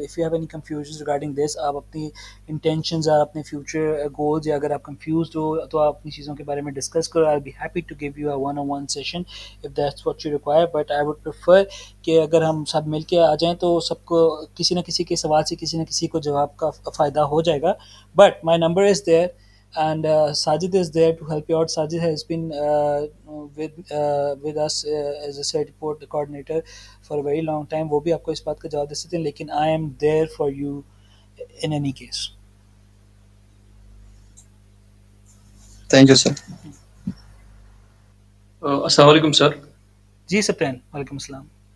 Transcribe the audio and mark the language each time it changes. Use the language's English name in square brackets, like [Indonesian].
[Urdu] اگر [English] if you have any confusion regarding this, [Urdu] آپ اپنی انٹینشنز اور اپنے فیوچر گولز, یا اگر آپ کنفیوزڈ ہو تو آپ اپنی چیزوں کے بارے میں ڈسکس کرو. [English] I be happy to give you a one-on-one session if that's what you require, but I would prefer [Urdu] کہ اگر ہم سب مل کے آ جائیں تو سب کو کسی نہ کسی کے سوال سے کسی نہ کسی کو جواب کا فائدہ ہو جائے گا. [English] But my number is there and Sajid is there to help you out. Sajid has been with us as a Certiport coordinator for a very long time. [Urdu] وہ بھی آپ کو اس بات کا جواب دے سکتے ہیں, لیکن [English] I am there for you in any case. Thank you sir. [Urdu] السلام علیکم سر. جی سپتین, وعلیکم السلام.